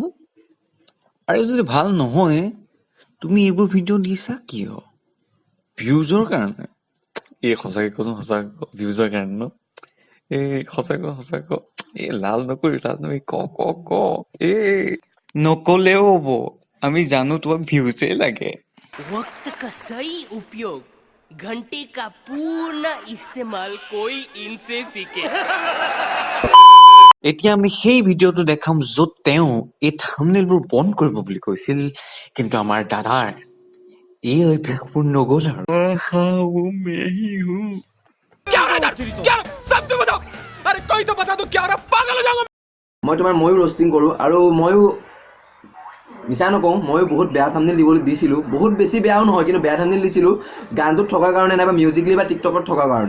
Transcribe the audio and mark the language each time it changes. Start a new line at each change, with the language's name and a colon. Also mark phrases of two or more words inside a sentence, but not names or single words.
Assamese: আৰু যদি ভাল নহয়, তুমি এইবোৰ ভিডিঅ' দিছা কিয়? ভিউজৰ কাৰণে? এই সঁচাকে কৈছো, ভিউজৰ কাৰণে ন? সঁচাকৈ লাজ নকৰি ক নকলেও হ'ব, আমি জানো তোমাক ভিউজে লাগে।
Hindi: वक्त का सही उपयोग, घंटे का पूर्ण इस्तेमाल कोई इनसे सीखे।
Assamese: এতিয়া আমি সেই ভিডিঅ'টো দেখাম য'ত তেওঁ এই থাম্বনেইলবোৰ বন্ধ কৰিব বুলি কৈছিল, কিন্তু আমাৰ দাদাৰ এই অভ্যাসবোৰ নগ'ল আৰু। মই তোমাৰ ময়ো ৰ'ষ্টিং কৰোঁ, আৰু ময়ো মিছা নকওঁ, ময়ো বহুত বেয়া থাম্বনেইল দিবলৈ দিছিলোঁ, বহুত বেছি বেয়াও নহয়, কিন্তু বেয়া থাম্বনেইল দিছিলোঁ গানটোত থকাৰ কাৰণে নাইবা মিউজিকলি বা টিকটকত থকাৰ কাৰণে।